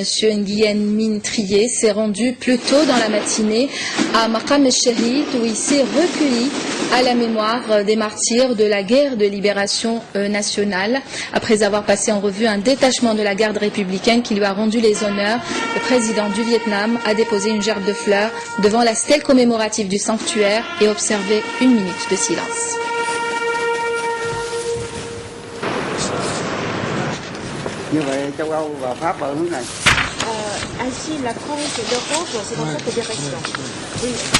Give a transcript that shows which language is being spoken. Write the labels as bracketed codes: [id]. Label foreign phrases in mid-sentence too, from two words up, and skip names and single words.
[fr] Nguyen Minh Trié, s'est rendu plus tôt dans la matinée à Maqam el-Shahid où il s'est recueilli à la mémoire des martyrs de la guerre de libération nationale. Après avoir passé en revue un détachement de la garde républicaine qui lui a rendu les honneurs, le président du Vietnam a déposé une gerbe de fleurs devant la stèle commémorative du sanctuaire et observé une minute de silence. [vi] Như vậy châu Âu và Pháp ở hướng này. [fr] Ainsi, la France et l'Europe, c'est dans cette direction. Oui.